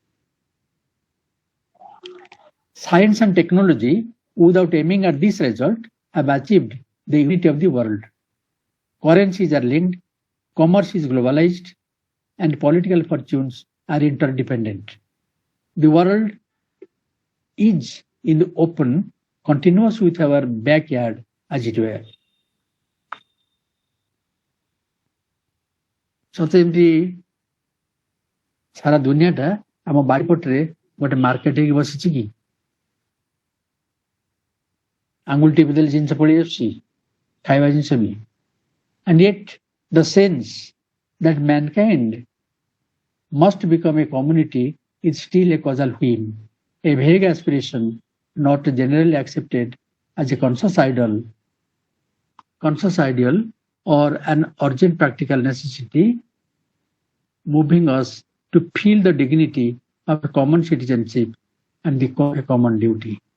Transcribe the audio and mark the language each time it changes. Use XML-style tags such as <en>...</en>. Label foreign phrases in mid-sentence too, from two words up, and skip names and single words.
<en>Science and technology, without aiming at this result, have achieved the unity of the world. Currencies are linked, commerce is globalized, and political fortunes are interdependent. The world is in the open, continuous with our backyard, as it were.</en> <or>ସତେମିତି ସାରା ଦୁନିଆଟା ଆମ ବାରିପଟରେ ଗୋଟେ ମାର୍କେଟ ହେଇକି ବସିଛି କି? ଆଙ୍ଗୁଳି ଟିପି ଦେଲେ ଜିନିଷ ପଳେଇ ଆସୁଛି, ଖାଇବା ଜିନିଷ ବି.</or> <en>And yet the sense that mankind must become a community is still a causal whim, a vague aspiration not generally accepted as a conscious ideal or an urgent practical necessity, moving us to feel the dignity of a common citizenship and the common duty.</en>